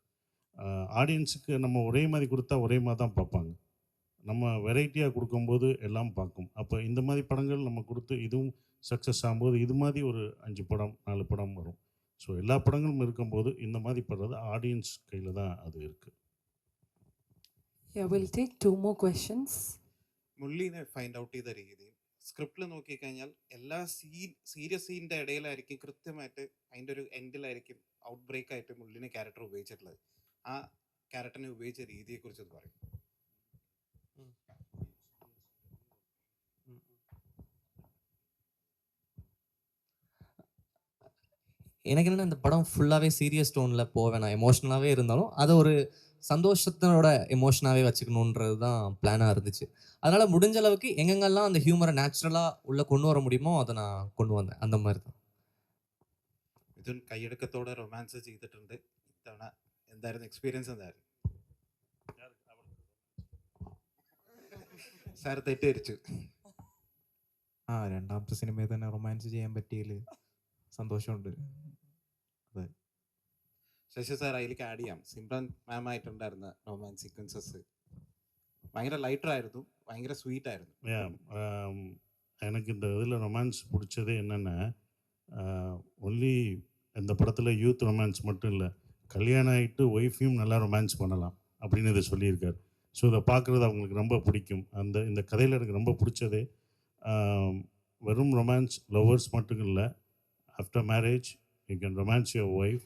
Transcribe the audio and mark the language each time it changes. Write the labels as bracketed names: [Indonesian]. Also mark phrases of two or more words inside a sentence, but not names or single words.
[Tamil] ஆடியன்ஸுக்கு நம்ம ஒரே மாதிரி கொடுத்தா ஒரே மாதிரி தான் பார்ப்பாங்க. நம்ம வெரைட்டியாக கொடுக்கும்போது எல்லாம் பார்க்கும். அப்போ இந்த மாதிரி படங்கள் நம்ம கொடுத்து இதுவும் சக்ஸஸ் ஆகும்போது இது மாதிரி ஒரு 5 படம் 4 படம் வரும். ஸோ எல்லா படங்களும் இருக்கும்போது இந்த மாதிரி படுறது ஆடியன்ஸ் கையில் தான் அது இருக்குது. [English] Yeah, we'll take 2 more questions. [Malayalam] മുള്ളിനെ [English] find out [Malayalam] ചെയ്ത രീതി സ്ക്രിപ്റ്റിൽ നോക്കിക്കഴിഞ്ഞാൽ എല്ലാ സീരിയസ് സീനിൻ്റെ ഇടയിലായിരിക്കും കൃത്യമായിട്ട് അതിൻ്റെ ഒരു എൻഡിലായിരിക്കും [English] out break [Malayalam] ആയിട്ട് മുള്ളിനെ ക്യാരക്ടർ ഉപയോഗിച്ചിട്ടുള്ളത്. ആ ക്യാരക്ടറിനെ ഉപയോഗിച്ച രീതിയെക്കുറിച്ച് അത് പറയും. [Tamil] எனக்கு என்னென்னா இந்த படம் ஃபுல்லாகவே சீரியஸ் டோனில் போவேன். நான் எமோஷ்னலாகவே இருந்தாலும் அதை ஒரு சந்தோஷத்தினோட எமோஷனாகவே வச்சுக்கணுன்றது தான் பிளானாக இருந்துச்சு. அதனால் முடிஞ்ச அளவுக்கு எங்கெங்கெல்லாம் அந்த ஹியூமரை நேச்சுரலாக உள்ளே கொண்டு வர முடியுமோ அதை நான் கொண்டு வந்தேன். அந்த மாதிரி தான். [Malayalam] മിഥുൻ കൈയടക്കത്തോടെ റൊമാൻസ് ചെയ്തിട്ടുണ്ട്. ഇത്തവണ എന്തായിരുന്നു എക്സ്പീരിയൻസ്? എന്തായിരുന്നു സാർ? തെറ്റിദ്ധരിച്ചു. രണ്ടാമത്തെ സിനിമയിൽ തന്നെ റൊമാൻസ് ചെയ്യാൻ പറ്റിയതിൽ സന്തോഷമുണ്ട്. അതെ, ശശി സാർ അതിലേക്ക് ആഡ് ചെയ്യാം. സിമ്രൻ മാം ആയിട്ടുണ്ടായിരുന്ന [English] romance sequences [Malayalam] ഭയങ്കര ലൈറ്റർ ആയിരുന്നു, ഭയങ്കര സ്വീറ്റ് ആയിരുന്നു. [Tamil] எனக்கு இந்த இதில் ரொமான்ஸ் பிடிச்சதே என்னென்னா, ஒன்லி இந்த படத்தில் [English] youth romance [Tamil] மட்டும் இல்லை, கல்யாணம் ஆகிட்டு ஒய்ஃபையும் நல்லா ரொமான்ஸ் பண்ணலாம் அப்படின்னு இதை சொல்லியிருக்கார். ஸோ இதை பார்க்குறது அவங்களுக்கு ரொம்ப பிடிக்கும். இந்த கதையில் எனக்கு ரொம்ப பிடிச்சதே வெறும் [English] romance lovers [Tamil] மட்டும் இல்லை, [English] after marriage you can romance your wife.